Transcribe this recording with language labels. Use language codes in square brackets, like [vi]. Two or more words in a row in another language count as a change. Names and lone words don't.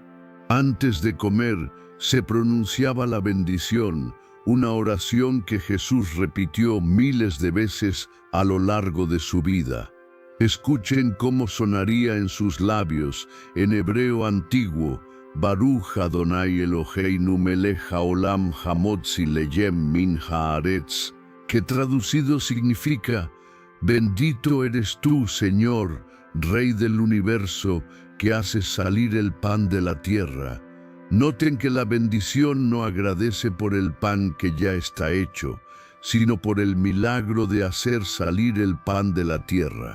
[es] Antes de comer, se pronunciaba la bendición, una oración que Jesús repitió miles de veces a lo largo de su vida. Escuchen cómo sonaría en sus labios, en hebreo antiguo: [he] ברוך אדוני אלוהינו מלך העולם המוציא לחם מן הארץ, [es] que traducido significa: bendito eres tú, Señor, Rey del universo, que haces salir el pan de la tierra. Noten que la bendición no agradece por el pan que ya está hecho, sino por el milagro de hacer salir el pan de la tierra.